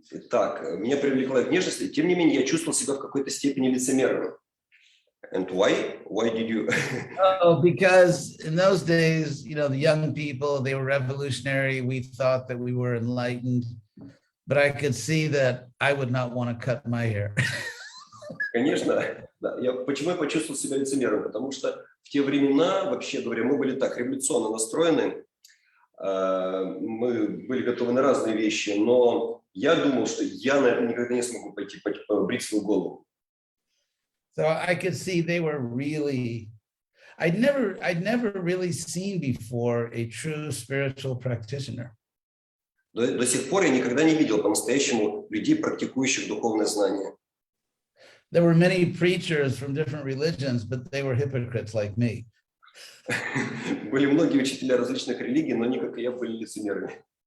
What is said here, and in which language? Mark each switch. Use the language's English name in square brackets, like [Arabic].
[Russian] Так, меня привлекла внешность, и тем не менее я чувствовал себя в какой-то степени лицемерным. [English] And why? Why did you? Oh, because in those days, you know, the young people, they were revolutionary. We thought that we were enlightened, but I could see that I would not want to cut my hair. [Russian] Конечно, да. Почему я почувствовал себя лицемером? Потому что в те времена, вообще говоря, мы были так революционно настроены, мы были готовы на разные вещи, но я думал, что я, наверное, никогда не смогу пойти брить свою голову. [English] So I could see they were really, I'd never really seen before a true spiritual practitioner. [Russian] До сих пор я никогда не видел по-настоящему людей, практикующих духовное знание. [English] There were many preachers from different religions, but they were hypocrites like me. [Russian] Были многие учителя различных религий, но они, как и я, были лицемерами.